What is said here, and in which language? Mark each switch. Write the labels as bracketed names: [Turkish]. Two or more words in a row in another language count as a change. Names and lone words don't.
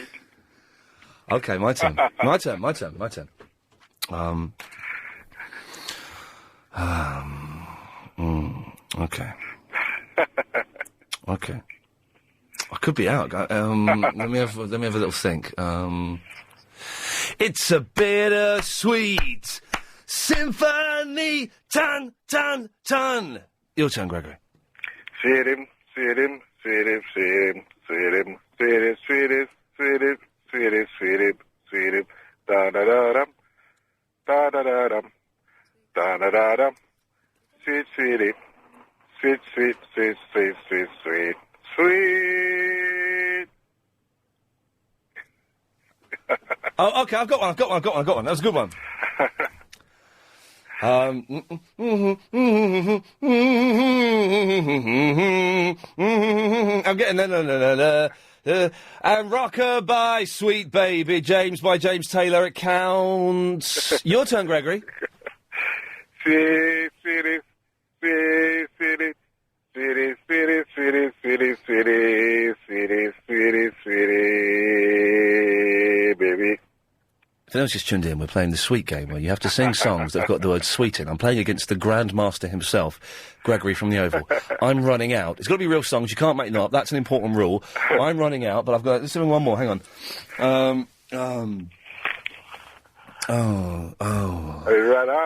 [English] Okay, my turn. My turn. Okay. Okay. I could be out. Let me have a little think. It's a bittersweet symphony. Tan, tan, tan. Your turn, Gregory. Sweet him, sweet him, sweet him, sweet him, sweet him, sweet him, sweet him, sweet him, sweet him, sweet him, sweet him. Da da da dum, da da da dum, da da da dum. Sweet, sweetie. Sweet, sweet, sweet, sweet, sweet, sweet, sweet. Oh, okay, I've got one. That was a good one. I'm getting no. And Rockabye, Sweet Baby, James by James Taylor, it counts. Your turn, Gregory. Sweet, sweetie, sweet, sweetie, sweetie, sweetie, sweetie, sweetie, sweetie, sweetie, sweetie, sweetie, baby. If anyone's just tuned in, we're playing the Sweet game, where you have to sing songs that have got the word sweet in. I'm playing against the Grandmaster himself, Gregory from the Oval. I'm running out. It's got to be real songs. You can't make them up. That's an important rule. I'm running out, but I've got... Let's do one more. Hang on. Are you run out?